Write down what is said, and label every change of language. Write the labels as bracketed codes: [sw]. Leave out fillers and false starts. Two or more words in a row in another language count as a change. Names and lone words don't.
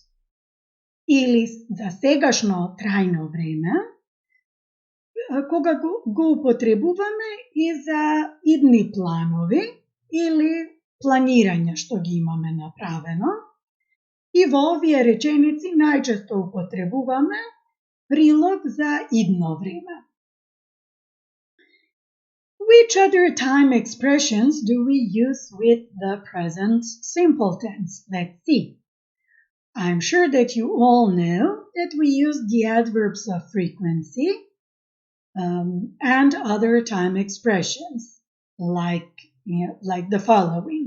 [mk] Или за сегашно трајно време, кога го употребуваме и за идни планови или планирање што ги имаме направено. И во овие реченици најчесто употребуваме прилог за идно време. [en] Which other time expressions do we use with the present simple tense? Let's see. I'm sure that you all know that we use the adverbs of frequency and other time expressions like the following.